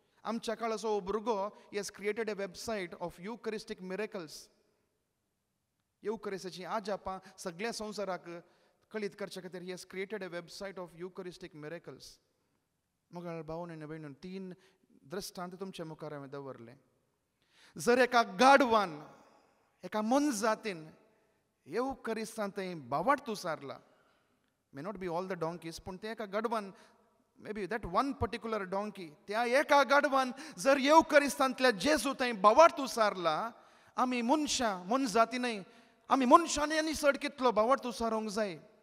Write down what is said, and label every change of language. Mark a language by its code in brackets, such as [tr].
[gom] आमच्या काळाचो भुरगो [en] He has created a website of eucharistic miracles. [gom] येवकरिस्ताची आजापां सगळ्या संवसाराक कळीत करचे खातीर [en] He has created a website of eucharistic miracles. [gom] मोगाळ भावन आनी भयणीन, 3 दृश्टांत तुमच्या मुखार हांवें दवरले. जर एका गाडवान, एका मनजातीन येवकरिस्तांत बावार्थ उसारला, [en] may not be all the donkeys, [gom] पूण ते एका गाडवान, [en] may be that one particular donkey, [gom] त्या एका गाडवान जर येवकरिस्तांतल्या जेजू थंय बावार्थ उसारला, आमी मनशां, मनजातीनय आमी मनशांनी आनी चड कितलो बावार्थ उसारूंक जाय.